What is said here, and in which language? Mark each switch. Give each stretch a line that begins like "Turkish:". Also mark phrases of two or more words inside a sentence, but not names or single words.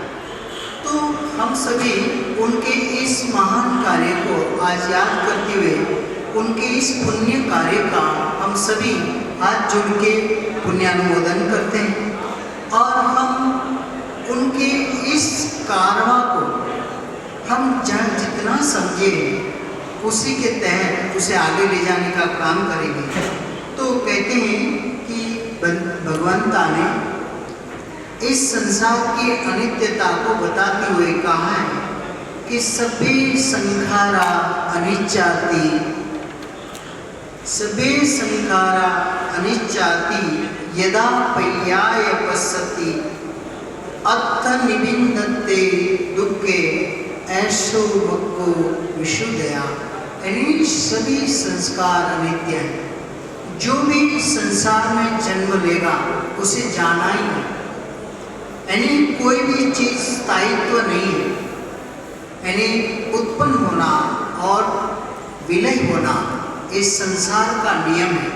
Hindi: तो हम सभी उनके इस महान कार्य को आज याद करते हुए उनके इस पुण्य कार्य का हम सभी हाथ जोड़ के पुण्यानुमोदन करते हैं और हम उनके इस कारवां को हम जहाँ जितना समझे उसी के तहत उसे आगे ले जाने का काम करेंगे। तो कहते हैं कि भगवंता ने इस संसार की अनित्यता को बताते हुए कहा है कि
Pali: सभे संखारा अनिच्चाति, सभे संखारा अनिच्चाति यदा पर्याय पश्यति अत्थ निबिंदते दुखे ऐसो भक्को विशुद्धया।
Hindi: यानी सभी संस्कार अनित्य हैं। जो भी संसार में जन्म लेगा उसे जाना ही है, यानी कोई भी चीज़ स्थायित्व नहीं है। यानी उत्पन्न होना और विलय होना इस संसार का नियम है।